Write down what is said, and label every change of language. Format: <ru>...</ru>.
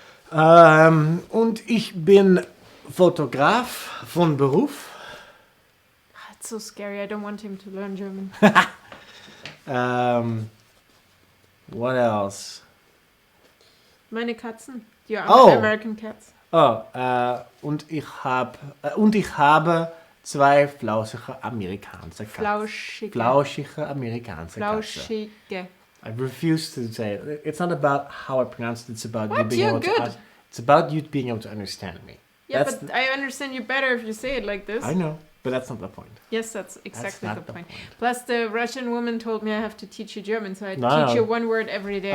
<de>Und ich bin Fotograf von Beruf.</de> <en>It's so scary. I don't want him to learn German. What else?</en> <de>Meine Katzen. Die American Cats. Und ich habe 2 flauschige amerikanische Katzen. Flauschige amerikanische Katzen. Flauschige.</de> <en>I refuse to say it. It's not about how I pronounce it. It's about what? you being able to. It's about you being able to understand me. Yeah, but I understand you better if you say it like this. I know, but that's not the point. Yes, that's exactly the point. Plus, the Russian woman told me I have to teach you German, so I teach you one word every day.</en>